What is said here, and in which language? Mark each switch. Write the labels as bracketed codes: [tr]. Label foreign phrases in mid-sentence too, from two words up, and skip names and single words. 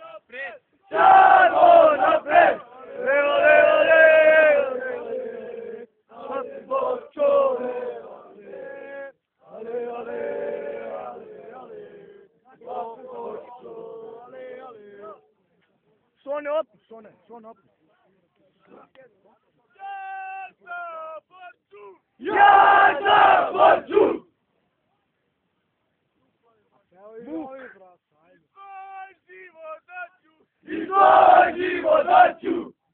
[sr] naprijed! Samo napred! Leo, leo, leo, leo, leo, čore, ale, ale, ale, ale, ale, ale. Sone op, sone op. Ja sam Borču! I tvoj život daću!